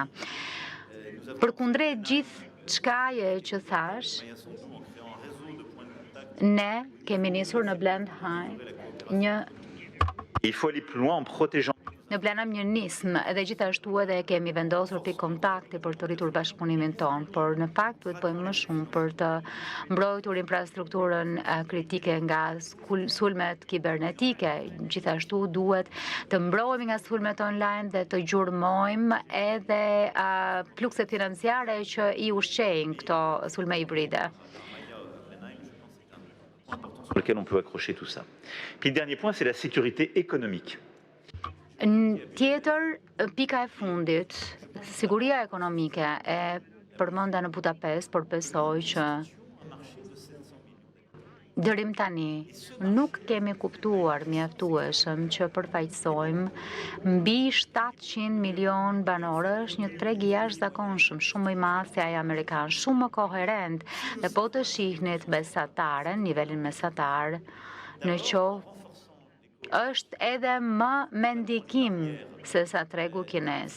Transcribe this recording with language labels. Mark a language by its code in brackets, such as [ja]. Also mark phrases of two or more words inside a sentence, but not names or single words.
[sq] Përkundrejt gjithë çkaje që thash, ne kemi nisur në Blend High në planam një nismë edhe gjithashtu edhe kemi vendosur pikë kontakti për të rritur bashkëpunimin tonë, por në fakt duhet bëjmë më shumë për të mbrojtur infrastrukturën kritike nga sulmet kibernetike. Gjithashtu duhet të mbrojmë nga sulmet online dhe të gjurmojmë edhe flukset financiare që i ushqejnë këto sulme hibride. [fr] Sur lequel on peut accrocher tout ça. Puis le dernier point, c'est la sécurité économique. [sq] Tjetër, pika e fundit, siguria ekonomike e përmenda në Budapest, por besoj që dërim tani nuk kemi kuptuar mjaftueshëm që përfaqësojmë mbi 700 milion banorësh një treg i jashtëzakonshëm, shumë i madh se ai amerikan, shumë më koherent dhe po të shihnit mesataren, nivelin mesatar, në qoftë është edhe më me ndikim se sa tregu kinez.